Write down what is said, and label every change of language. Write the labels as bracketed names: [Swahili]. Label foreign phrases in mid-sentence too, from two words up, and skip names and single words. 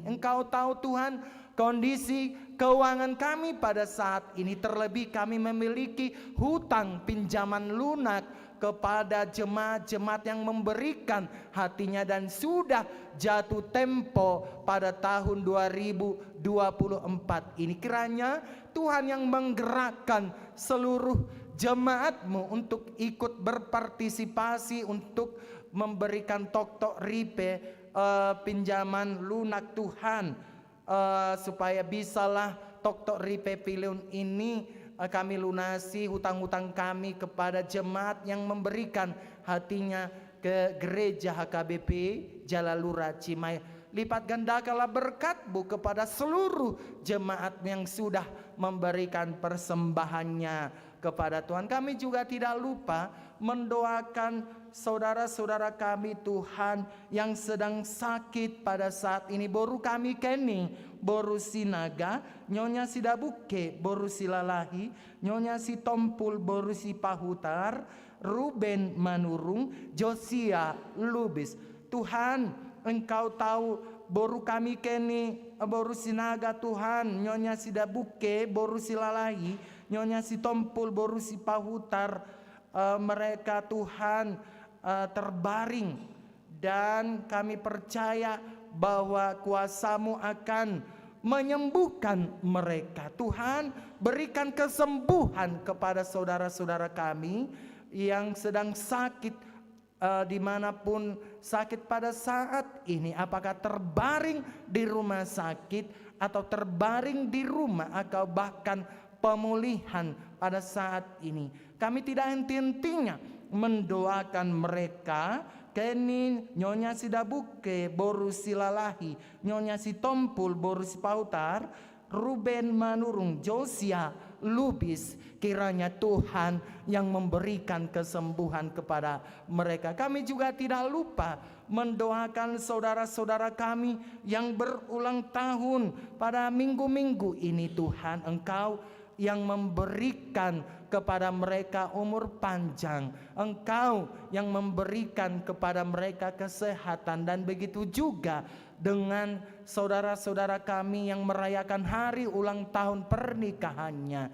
[Indonesian] Engkau tahu Tuhan kondisi keuangan kami pada saat ini, terlebih kami memiliki hutang pinjaman lunak kepada jemaat-jemaat yang memberikan hatinya dan sudah jatuh tempo pada tahun 2024 ini. Kiranya Tuhan yang menggerakkan seluruh jemaat-Mu untuk ikut berpartisipasi untuk memberikan [Batak Toba] tok-tok ripe [Indonesian] pinjaman lunak Tuhan, supaya bisalah [Batak Toba] tok-tok ripe [Indonesian] pilun ini kami lunasi hutang-hutang kami kepada jemaat yang memberikan hatinya ke gereja HKBP Jalan Lurah Cimahi. Lipat gandakanlah berkat-Mu kepada seluruh jemaat yang sudah memberikan persembahannya kepada Tuhan. Kami juga tidak lupa mendoakan saudara-saudara kami Tuhan yang sedang sakit pada saat ini. Boru kami keni, boru sinaga, nyonya sidabuke, boru silalahi, nyonya si tompul, boru si pahutar, Ruben manurung, Josia lubis. Tuhan, Engkau tahu boru kami keni, boru sinaga Tuhan, nyonya sidabuke, boru silalahi, nyonya si tompul, boru si pahutar. Mereka Tuhan terbaring, dan kami percaya bahwa kuasa-Mu akan menyembuhkan mereka. Tuhan, berikan kesembuhan kepada saudara-saudara kami yang sedang sakit, dimanapun sakit pada saat ini, apakah terbaring di rumah sakit atau terbaring di rumah atau bahkan pemulihan pada saat ini. Kami tidak henti-hentinya mendoakan mereka. Keni nyonya sidabuke boru silalahi, nyonya si tompul boru si pautar, Ruben manurung, Josia lubis. Kiranya Tuhan yang memberikan kesembuhan kepada mereka. Kami juga tidak lupa mendoakan saudara-saudara kami yang berulang tahun pada minggu-minggu ini. Tuhan, Engkau yang memberikan kepada mereka umur panjang, Engkau yang memberikan kepada mereka kesehatan, dan begitu juga dengan saudara-saudara kami yang merayakan hari ulang tahun pernikahannya.